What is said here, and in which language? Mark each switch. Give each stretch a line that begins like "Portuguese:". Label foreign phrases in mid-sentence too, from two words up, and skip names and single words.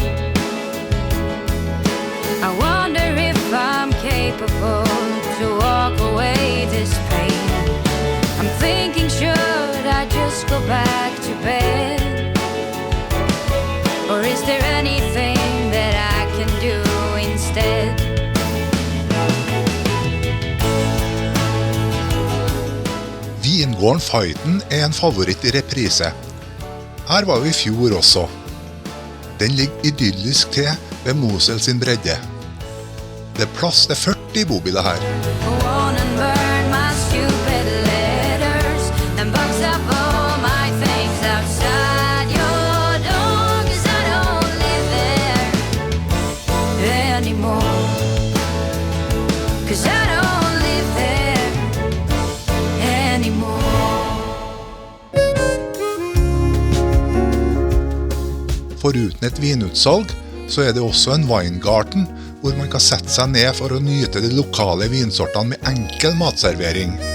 English: I wonder if I'm capable to walk away this pain. I'm thinking, should I just go back to bed? Or is there anything that I can do instead?
Norwegian: Vingården Feiten er en favoritt i reprise. Her var vi i fjor også. Den ligger idyllisk til ved Mosel sin bredde. Det er plass til 40 bobiler her.
English: Go on and burn my stupid letters, and box up all my things outside your door, 'cause I don't live there anymore. 'Cause I don't live there anymore.
Norwegian: Foruten et vinutsalg, så er det også en Weingarten, hvor man kan sette seg ned for å nyte de lokale vinsortene med enkel matservering.